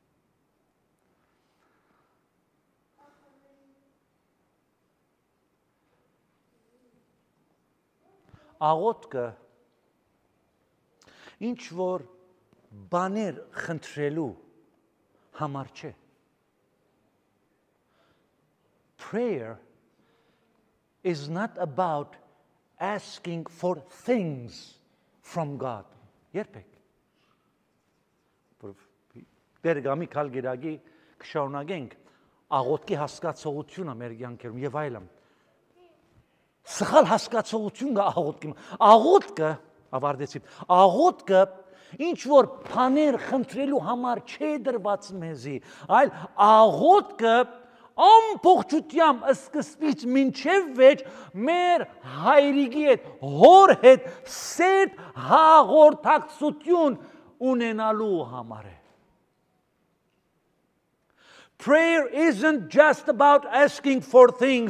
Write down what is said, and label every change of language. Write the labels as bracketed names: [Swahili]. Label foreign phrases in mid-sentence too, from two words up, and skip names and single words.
[Armenian] Աղոթքը ինչ որ բաներ խնդրելու համար չէ։ [English] Prayer is not about asking for things from God. [Armenian] Երբեք։ Դերգամի քալ գերագի կշարունակենք աղոթքի հասկացողությունը մեր կյանքերում եւ այլն։ Սխալ հասկացողություն կա աղոթքի։ Աղոթքը, ավարտեցի, աղոթքը ինչ որ բաներ խնդրելու համար չէ դրված մեզի, այլ աղոթքը ամբողջությամբ սկզբից մինչև վեճ մեր հայրիկի հետ, հոր հետ սերտ հաղորդակցություն ունենալու համար է։ [English] Prayer isn't just about asking for things.